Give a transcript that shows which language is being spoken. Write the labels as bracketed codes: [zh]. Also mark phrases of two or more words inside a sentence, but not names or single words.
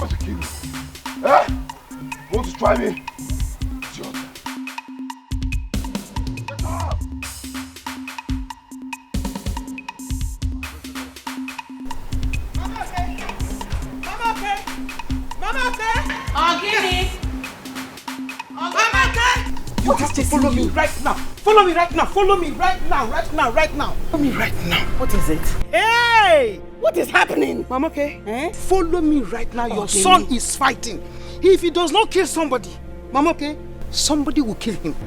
[en] kill you. Eh? Want to try me? It's your turn. Get up! Mama okay? Mama okay? Mama okay? Ogini! Mama okay? You have to follow me right now. Follow me right now. Follow me right now. Right now. Right now. Follow me right now. What is it? Hey! What is happening? Mama okay? Eh? Follow me right now. Your son is fighting. If he does not kill somebody, Mama okay, somebody will kill him.